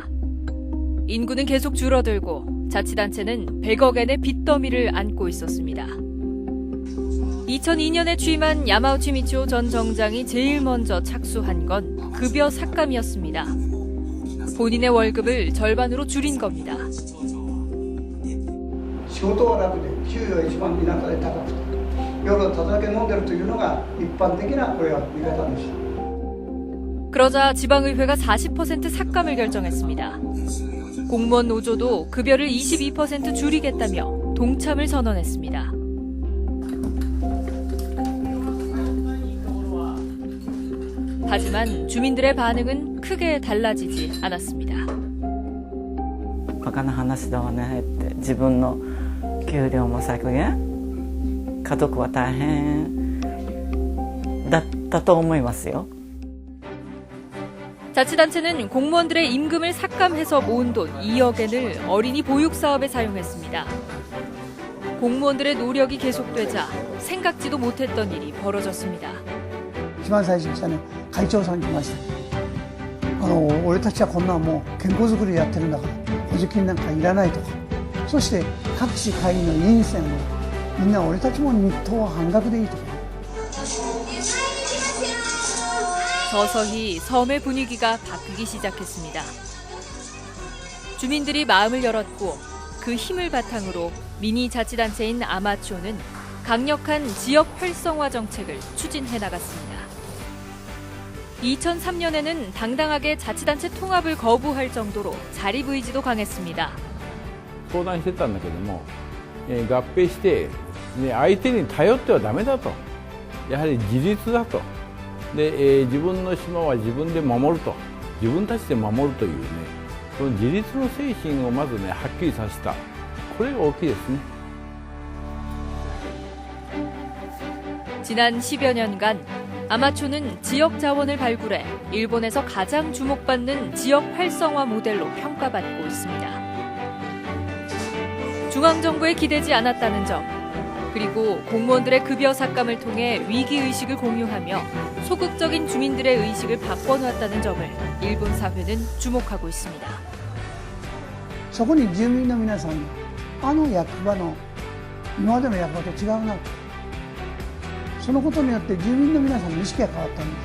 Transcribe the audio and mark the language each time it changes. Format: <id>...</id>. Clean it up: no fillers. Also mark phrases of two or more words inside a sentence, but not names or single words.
<ko>인구는 계속 줄어들고 자치단체는 100억엔의 빚더미를 안고 있었습니다. 2002년에 취임한 야마우치 미치오 전 정장이 제일 먼저 착수한 건 급여 삭감이었습니다. 본인의 월급을 절반으로 줄인 겁니다.</ko> <ja>仕事は楽で給与は一番田舎で高くて夜ただ酒飲んでるというのが一般的なこれは見方です。</ja> <ko>그러자 지방의회가 40% 삭감을 결정했습니다. 공무원 노조도 급여를 22% 줄이겠다며 동참을 선언했습니다. 하지만 주민들의 반응은 크게 달라지지 않았습니다.</ko> <ja>バカな話だわねって自分の給料も削減家族は大変だったと思いますよ.</ja> <ko>자치단체는 공무원들의 임금을 삭감해서 모은 돈 2억엔을 어린이 보육 사업에 사용했습니다. 공무원들의 노력이 계속되자 생각지도 못했던 일이 벌어졌습니다.</ko> <ja>一番最初に来たね会長さん来ました。俺たちはこんなもう健康づくりやってるんだから補助金なんかいらないとか。そして各市会議の委員選をみんな俺たちも日当は半額でいいとか。</ja> <ko>서서히 섬의 분위기가 바뀌기 시작했습니다. 주민들이 마음을 열었고 그 힘을 바탕으로 미니 자치단체인 아마초는 강력한 지역 활성화 정책을 추진해 나갔습니다. 2003년에는 당당하게 자치단체 통합을 거부할 정도로 자립 의지도 강했습니다.</ko> <ja>相談してたんだけども、合併して、相手に頼ってはダメだと。やはり自立だと。で、自分の島は自分で守ると。自分たちで守るというね、その自立の精神をまずね、はっきりさせた。これが大きいですね。</ja> <ko>지난 10여 년간 아마초는 지역 자원을 발굴해 일본에서 가장 주목받는 지역 활성화 모델로 평가받고 있습니다. 중앙정부에 기대지 않았다는 점, 그리고 공무원들의 급여 삭감을 통해 위기의식을 공유하며 소극적인 주민들의 의식을 바꿔놨다는 점을 일본 사회는 주목하고 있습니다.</ko> <ja>そこに住民の皆さんが役場の今までの役場と違うなと。そのことによって住民の皆さんの意識が変わったんです。</ja>